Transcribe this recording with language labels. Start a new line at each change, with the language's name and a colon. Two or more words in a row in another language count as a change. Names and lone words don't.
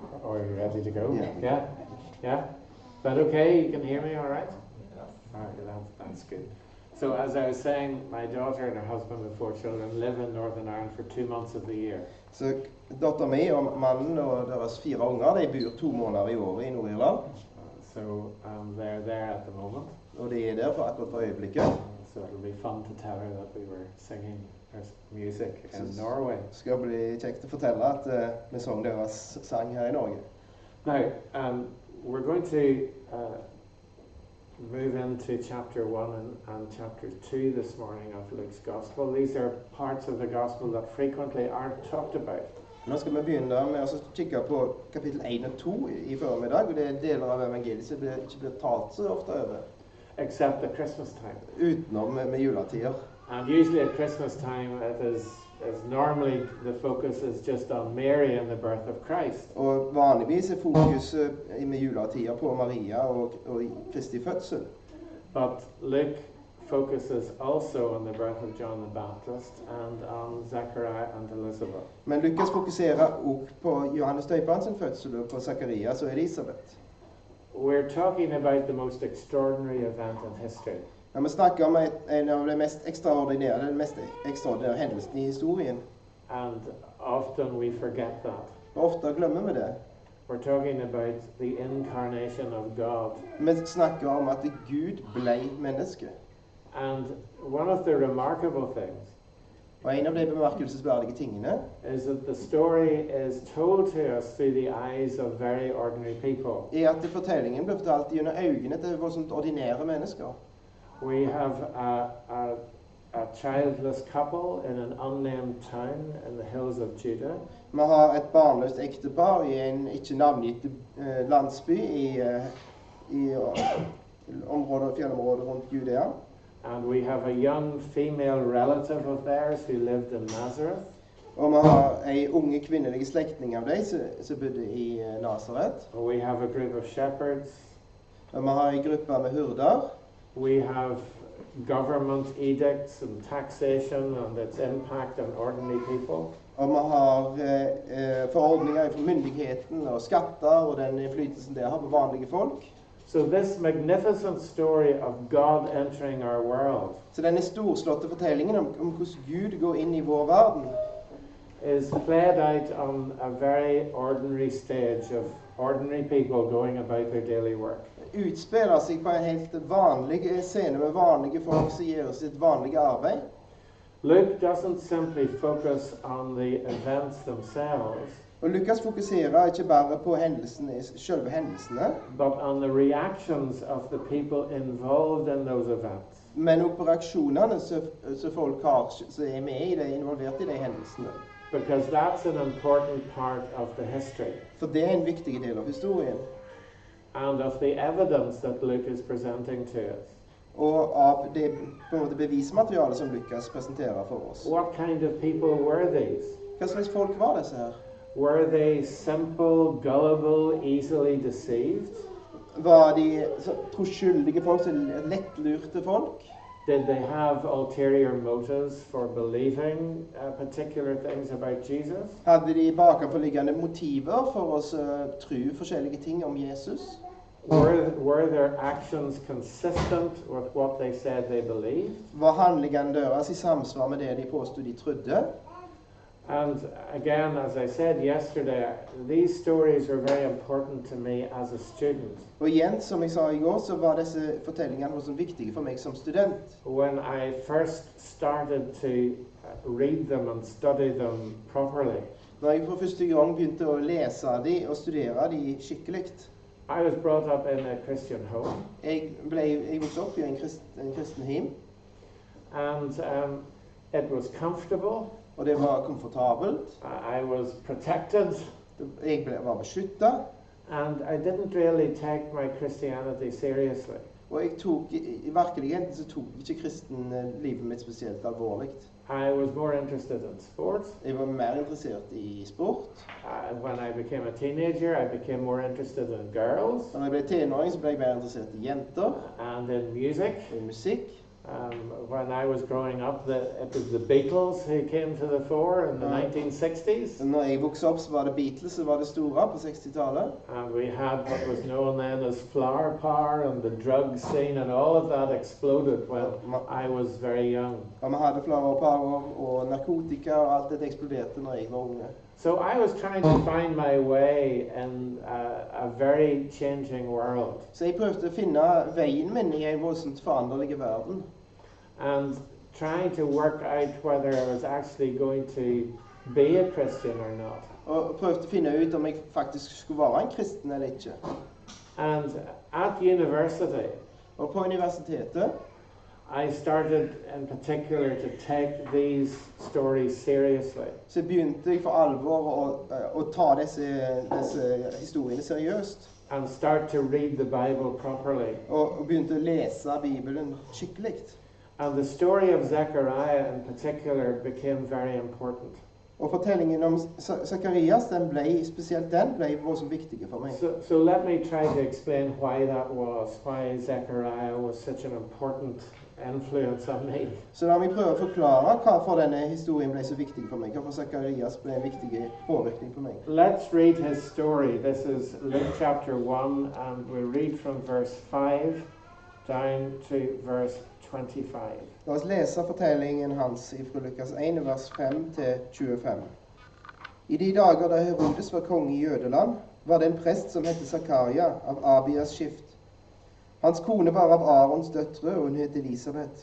English: Or are you ready to go? Yeah. Yeah? Yeah? Is that okay? You can hear me all right? All right, that's good. So as I was saying, my daughter and her husband with 4 children live in Northern Ireland for 2 months of the year.
Norwegian: Så datteren min og mannen og deres 4 unger, de bor 2 måneder i året i Nord-Irland.
English: So they're there at the moment.
Norwegian: Og de er der for akkurat for øyeblikket.
English: So it'll be fun to tell her that we were singing her music in Norway.
Norwegian: Det skal bli kjekt å fortelle at vi sang deres sang her i Norge.
English: Now, we're going to move into chapter 1 and chapter 2 this morning of Luke's Gospel. These are parts of the Gospel that frequently aren't talked about.
Norwegian: Nå skal vi begynne med å kikke på kapittel 1 og 2 i formiddag, og det er deler av evangeliet som ikke blir talt så ofte over.
English: Except at Christmas time.
Norwegian: Utenom med juletider.
English: And usually at Christmas time it is normally the focus is just on Mary and the birth of Christ.
Norwegian: Og vanligvis er fokuset med juletider på Maria og Kristi fødsel.
English: But Luke focuses also on the birth of John the Baptist and on Zechariah and Elizabeth.
Norwegian: Men Lukas fokuserer også på Johannes døperen sin fødsel og på Zacharias og Elisabeth.
English: We're talking about the most extraordinary event in history.
Norwegian: Når vi snakker om en av de mest ekstraordinære hendelsene i historien,
English: And often we forget that.
Norwegian: ofte glemmer vi det.
English: We're talking about the incarnation of God.
Norwegian: Vi snakker om at Gud ble menneske.
English: And one of the remarkable things
Norwegian: Og en av de bemerkelsesverdige tingene
English: is that the story is told to us through the eyes of very ordinary people.
Norwegian: er at fortellingen blir fortalt gjennom øynene til voldsomt ordinære mennesker.
English: We have a childless couple in an unnamed town in the hills of Judah.
Norwegian: Vi har et barnløst ektepar i en ikke navngitt landsby i fjellområdet rundt Judea.
English: And we have a young female relative of theirs who lived in Nazareth.
Norwegian: Og vi har en unge kvinnelig slektning av dem som bodde i Nazaret.
English: We have a group of shepherds.
Norwegian: Og vi har en gruppe med hurder.
English: We have government edicts and taxation and its impact on ordinary people.
Norwegian: Og vi har forordninger fra myndigheten og skatter og den innflytelsen det har på vanlige folk.
English: So this magnificent story of God entering our world
Norwegian: Så denne storslåtte fortellingen om hvordan Gud går inn i vår verden
English: is played out on a very ordinary stage of ordinary people going about their daily work.
Norwegian: utspiller seg på en helt vanlig scene med vanlige folk som gjør sitt vanlige arbeid.
English: Luke doesn't simply focus on the events themselves,
Norwegian: Og Lukas fokuserer ikke bare på selve hendelsene,
English: but on the reactions of the people involved in those events.
Norwegian: men også på reaksjonene som folk har som er involvert i de hendelsene.
English: Because that's an important part of the history
Norwegian: For det er en viktig del av historien.
English: and of the evidence that Luke is presenting to us.
Norwegian: Og av det på en måte bevismaterialet som Lukas presenterer for oss.
English: What kind of people were these?
Norwegian: Hva slags folk var disse her?
English: Were they simple, gullible, easily deceived?
Norwegian: Var de troskyldige folk, lettlurte folk?
English: Did they have ulterior motives for believing particular things about Jesus?
Norwegian: Hadde de bakenforliggende motiver for å tro forskjellige ting om Jesus?
English: Were their actions consistent with what they said they believed?
Norwegian: Var handlingene deres i samsvar med det de påstod de trodde?
English: And again, as I said yesterday, these stories are very important to me as a student.
Norwegian: Og igjen, som jeg sa i går, så var disse fortellingene også viktige for meg som student.
English: When I first started to read them and study them properly,
Norwegian: Når jeg for første gang begynte å lese de og studere de skikkelig,
English: I was brought up in a Christian home,
Norwegian: jeg vokste opp i en kristen hjem,
English: and it was comfortable.
Norwegian: og det var komfortabelt.
English: I was protected,
Norwegian: Jeg var beskyttet,
English: and I didn't really take my Christianity seriously.
Norwegian: og jeg tok, i virkeligheten så tok jeg ikke livet mitt spesielt alvorlig.
English: I was more interested in sport.
Norwegian: Jeg var mer interessert i sport.
English: When I became a teenager, I became more interested in girls
Norwegian: Når jeg ble tenåring, så ble jeg mer interessert i jenter
English: and in music.
Norwegian: og i musikk.
English: when I was growing up, it was the Beatles who came to the fore in the 1960s.
Norwegian: Når jeg vokste opp, så var det Beatles som var det store på 60-tallet.
English: And we had what was known then as flower power, and the drug scene, and all of that exploded when I was very young.
Norwegian: Og vi hadde
English: flower power
Norwegian: og narkotika, og alt dette eksploderte når jeg var unge.
English: So I was trying to find my way in a very changing world.
Norwegian: Så jeg prøvde å finne veien min i en voldsomt foranderlig verden.
English: And trying to work out whether I was actually going to be a Christian or not.
Norwegian: Og prøvde å finne ut om jeg faktisk skulle være en kristen eller ikke.
English: And at university,
Norwegian: Og på universitetet
English: I started in particular to take these stories seriously.
Norwegian: så begynte jeg for alvor å ta disse historiene seriøst.
English: And start to read the Bible properly.
Norwegian: Og begynte å lese Bibelen skikkelig.
English: And the story of Zechariah in particular became very important.
Norwegian: Og fortellingen om Zakarias, spesielt den ble voldsomt viktig for meg.
English: So let me try to explain why that was, why Zechariah was such an important influence on me.
Norwegian: Så la meg prøve å forklare hvorfor denne historien ble så viktig for meg. Hvorfor Zakarias ble en viktig påvirkning på meg.
English: Let's read his story. This is Luke chapter 1, and we read from verse 5 down to verse 25.
Norwegian: La oss lese fortellingen hans fra Lukas 1, vers 5 til 25. I de dager da Herodes var konge i Jødeland, var det en prest som hette Zakaria av Abias skift. Hans kone var av Arons døtre, og hun het Elisabeth.